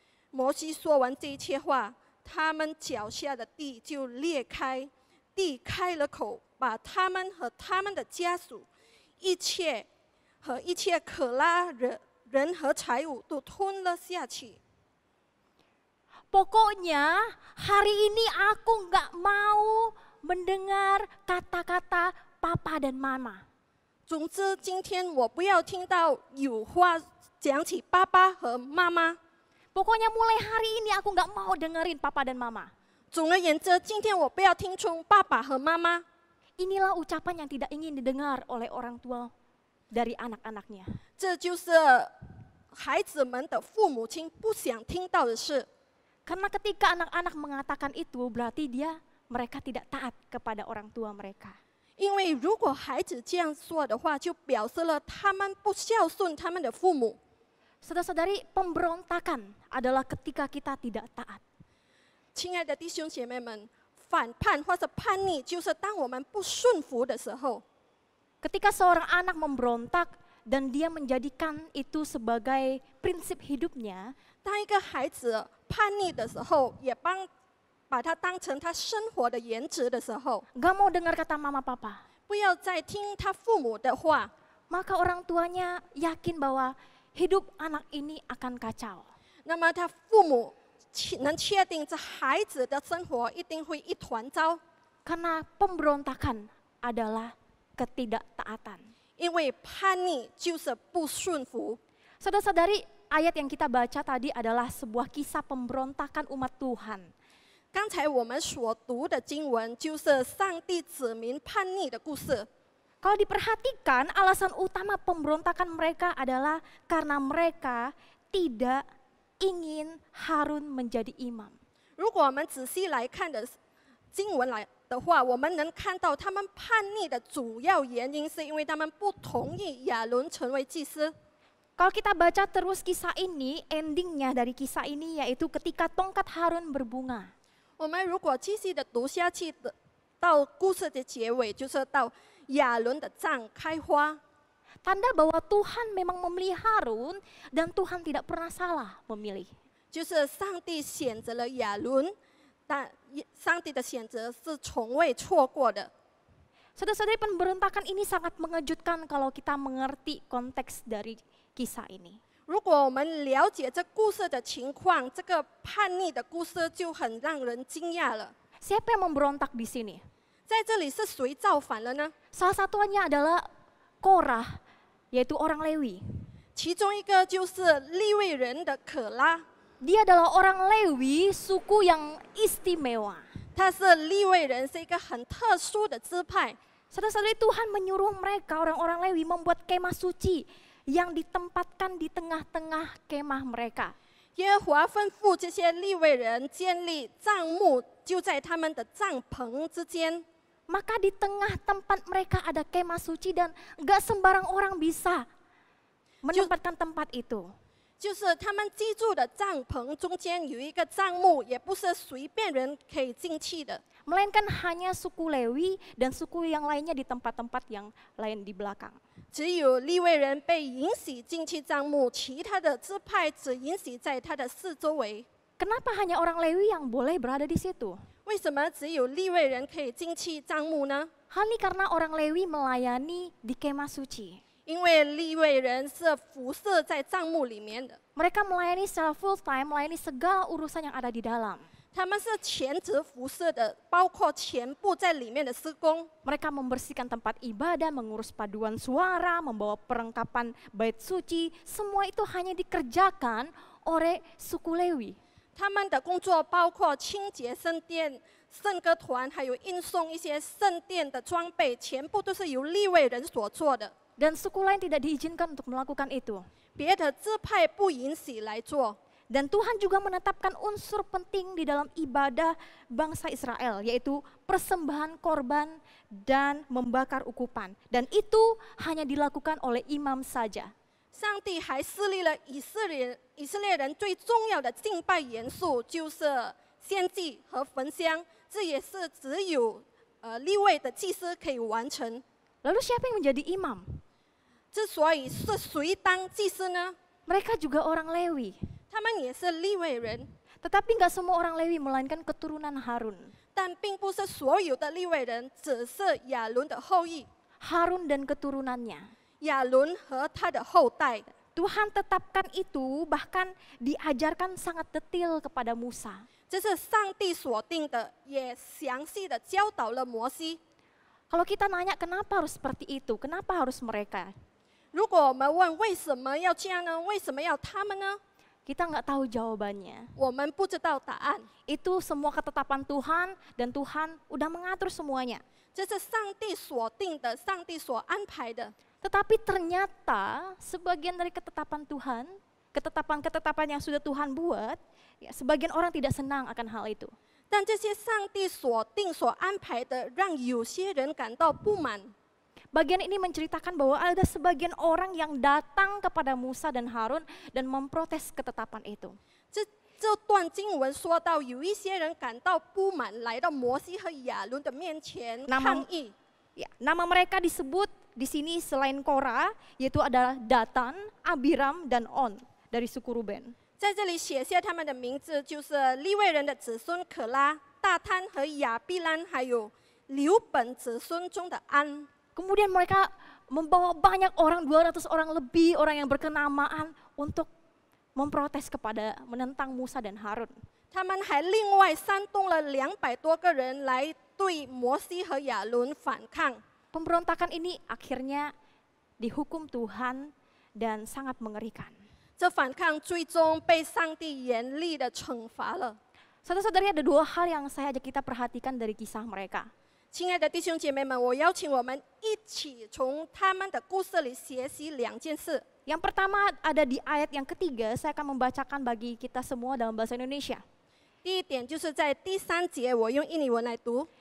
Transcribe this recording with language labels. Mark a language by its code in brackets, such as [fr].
[zh] 摩西说完这一切话，他们脚下的地就裂开，地开了口，把他们和他们的家属一切可拉人和财物都吞了下去。 [id] Pokoknya hari ini aku nggak mau mendengar kata-kata papa dan mama. [zh] 总之，今天我不要听到有话讲起爸爸和妈妈。 [id] Pokoknya mulai hari ini aku nggak mau dengerin papa dan mama. [zh] 总而言之，今天我不要听从爸爸和妈妈。 [id] Inilah ucapan yang tidak ingin didengar oleh orang tua dari anak-anaknya. [zh] 这就是孩子们的父母亲不想听到的事。 [id] Karena ketika anak-anak mengatakan itu, berarti mereka tidak taat kepada orang tua mereka. [zh] 因为如果孩子这样说的话，就表示了他们不孝顺他们的父母。 [id] Saudara-saudari, pemberontakan adalah ketika kita tidak taat. [zh] 亲爱的弟兄姐妹们，反叛或者叛逆，就是当我们不顺服的时候。 [id] Ketika seorang anak memberontak dan dia menjadikan itu sebagai prinsip hidupnya, [zh] 当一个孩子叛逆的时候，也把它当成他生活的原则的时候， [id] gak mau dengar kata mama papa, [zh] 不要再听他父母的话， [id] maka orang tuanya yakin bahwa hidup anak ini akan kacau. [zh] 那么他父母能确定这孩子的生活一定会一团糟， [id] Karena pemberontakan adalah ketidaktaatan. [zh] 因为叛逆就是不顺服。 [id] Saudara-saudari, ayat yang kita baca tadi adalah sebuah kisah pemberontakan umat Tuhan. [zh] 刚才我们所读的经文就是上帝子民叛逆的故事。 [id] Kalau diperhatikan, alasan utama pemberontakan mereka adalah karena mereka tidak ingin Harun menjadi imam. [zh] 如果我们仔细来看的经文来的话，我们能看到他们叛逆的主要原因是因为他们不同意亚伦成为祭司。 [id] Kalau kita baca terus kisah ini, endingnya dari kisah ini yaitu ketika tongkat Harun berbunga. [zh] 我们如果继续的读下去到故事的结尾，就是到亚伦的杖开花， [id] Tanda bahwa Tuhan memang memilih Harun dan Tuhan tidak pernah salah memilih. [zh] 就是上帝选择了亚伦，但上帝的选择是从未错过的。 [id] Saudara-saudari, pemberontakan ini sangat mengejutkan kalau kita mengerti konteks dari kisah ini. [zh] 如果我们了解这故事的情况，这个叛逆的故事就很让人惊讶了。 [id] Siapa yang memberontak di sini? [zh] 在这里是谁造反了呢？ [id] Salah satunya adalah Korah, yaitu orang Lewi. [zh] 其中一个就是利未人的可拉， [id] Dia adalah orang Lewi, suku yang istimewa. [zh] 他是利未人，是一个很特殊的支派。 [id] Saudara-saudari, Tuhan menyuruh mereka, orang-orang Lewi, membuat kemah suci yang ditempatkan di tengah-tengah kemah mereka. [zh] 耶和华吩咐这些利未人建立帐幕，就在他们的帐篷之间。 [id] Maka di tengah tempat mereka ada kemah suci dan gak sembarang orang bisa menempatkan tempat itu. [zh] 就是他们居住的帐篷中间有一个帐幕，也不是随便人可以进去的。 [id] Melainkan hanya suku Lewi dan suku yang lainnya di tempat-tempat yang lain di belakang. [zh] 只有利未人被允许进去帐幕，其他的支派只允许在他的四周围。 [id] Kenapa hanya orang Lewi yang boleh berada di situ? [zh] 为什么只有利未人可以进去帐幕呢？ [id] Hal ini karena orang Lewi melayani di kemah suci. [zh] 因为利未人是辐射在帐幕里面的， [id] Mereka melayani secara [en] full time, [id] melayani segala urusan yang ada di dalam. [zh] 他们是全职辐射的，包括全部在里面的施工。 [id] Mereka membersihkan tempat ibadah, mengurus paduan suara, membawa perlengkapan bait suci. Semua itu hanya dikerjakan oleh suku Lewi. [zh] 他们的工作包括清洁圣殿、圣歌团，还有运送一些圣殿的装备，全部都是由利未人所做的。 [id] Dan suku lain tidak diizinkan untuk melakukan itu. [zh] 别的支派不允许来做。 [id] Dan Tuhan juga menetapkan unsur penting di dalam ibadah bangsa Israel, yaitu persembahan korban dan membakar ukupan. Dan itu hanya dilakukan oleh imam saja. [zh] 上帝还设立了以色列人最重要的敬拜元素，就是献祭和焚香，这也是只有利未的祭司可以完成。 [id] Lalu siapa yang menjadi imam? [zh] 之所以是谁当祭司呢？ [id] Mereka juga orang Lewi. [zh] 他们也是利未人， [id] Tetapi nggak semua orang Lewi melainkan keturunan Harun. [zh] 但并不是所有的利未人只是亚伦的后裔， [id] Harun dan keturunannya. [zh] 亚伦和他的后代。 [id] Tuhan tetapkan itu, bahkan diajarkan sangat detail kepada Musa. [zh] 这是上帝所定的，也详细的教导了摩西。 [id] Kalau kita nanya kenapa harus seperti itu, kenapa harus mereka? [zh] 如果我们问为什么要这样呢？为什么要他们呢？ [id] Kita nggak tahu jawabannya. [zh] 我们不知道答案。 [id] Itu semua ketetapan Tuhan dan Tuhan udah mengatur semuanya. [zh] 这是上帝所定的，上帝所安排的。 [id] Tetapi ternyata sebagian dari ketetapan Tuhan, ketetapan-ketetapan yang sudah Tuhan buat, ya, sebagian orang tidak senang akan hal itu. [zh] 但这些上帝所定、所安排的，让有些人感到不满。 [id] Bagian ini menceritakan bahwa ada sebagian orang yang datang kepada Musa dan Harun dan memprotes ketetapan itu. [zh] 这段经文说到，有一些人感到不满，来到摩西和亚伦的面前抗议。 [id] Ya, nama mereka disebut di sini selain Korah, yaitu adalah Datan, Abiram, dan On dari suku Ruben. [zh] 在这里写下他们的名字，就是利未人的子孙可拉、大贪和亚毕兰，还有流本子孙中的安。 [id] Kemudian mereka membawa banyak orang, 200 orang lebih, orang yang berkenamaan untuk memprotes menentang Musa dan Harun. [zh] 他们还另外煽动了200多个人来对摩西和亚伦反抗。 [id] Pemberontakan ini akhirnya dihukum Tuhan dan sangat mengerikan. [zh] 这反抗最终被上帝严厉的惩罚了。 [id] Saudara-saudari, ada 2 hal yang saya ajak kita perhatikan dari kisah mereka. [zh] 亲爱的弟兄姐妹们，我邀请我们一起从他们的故事里学习2件事。 [id] Yang pertama ada di ayat yang ketiga, saya akan membacakan bagi kita semua dalam bahasa Indonesia. [zh] 第一点就是在第3节，我用印尼文来读。